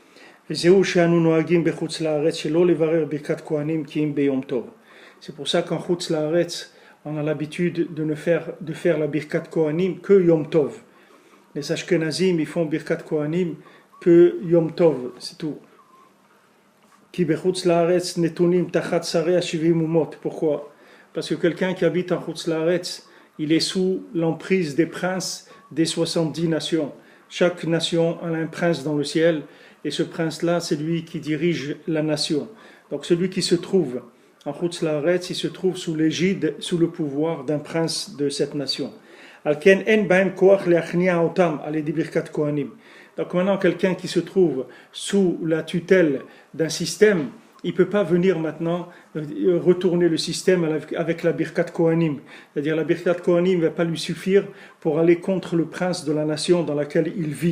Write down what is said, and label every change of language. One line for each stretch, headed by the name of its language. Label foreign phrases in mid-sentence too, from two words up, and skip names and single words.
French: C'est pour ça qu'en
Hebrew: חוץ לארץ,
French: on a l'habitude de faire la
Hebrew: ברכת כהנים
French: que
Hebrew: יום טוב.
French: Les Ashkenazim, ils font
Hebrew: ברכת כהנים
French: que
Hebrew: יום טוב,
French: c'est tout.
Hebrew: כי בחוץ לארץ נתונים תחת שרי השבעים אומות.
French: Pourquoi? Parce que quelqu'un qui habite en
Hebrew: חוץ לארץ,
French: il est sous l'emprise des princes des 70 nations. Chaque nation a un prince dans le ciel, et ce prince-là, c'est lui qui dirige la nation. Donc celui qui se trouve en
Hebrew: חוץ לארץ,
French: il se trouve sous l'égide, sous le pouvoir d'un prince de cette nation.
Hebrew: לכן אין בהם כוח להכניע אותם, על ידי ברכת כהנים.
French: Donc maintenant, quelqu'un qui se trouve sous la tutelle d'un système, il ne peut pas venir maintenant retourner le système avec la
Hebrew: ברכת כהנים.
French: C'est-à-dire la
Hebrew: ברכת כהנים
French: ne va pas lui suffire pour aller contre le prince de la nation dans laquelle il vit.